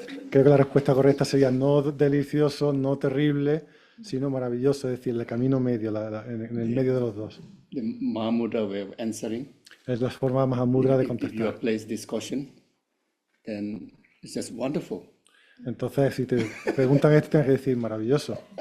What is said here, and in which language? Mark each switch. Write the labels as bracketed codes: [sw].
[es] Creo que la respuesta correcta sería no delicioso, no terrible, sino maravilloso, es decir, el camino medio, en el medio de los dos. [en] The Mahamudra way of answering. [es] Es la forma Mahamudra de [en] If you [es] contestar. [en] place this question, then it's just wonderful. [es] Entonces, si te preguntan esto, tienes que decir maravilloso.